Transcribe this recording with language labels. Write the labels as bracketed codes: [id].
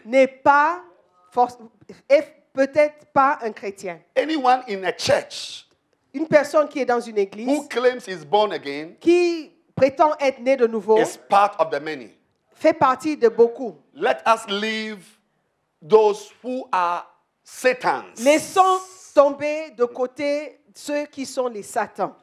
[fr] n'est pas, est peut-être pas un chrétien. [en] Anyone in a church [fr] Une personne qui est dans une [en] who [fr] église, [en] claims he's born again [fr] qui prétend être né de nouveau, [en] is part of the many. [fr] fait partie de beaucoup. [en] Let us leave those who are Satans. [fr] Laissons tomber de côté ceux qui sont les satans.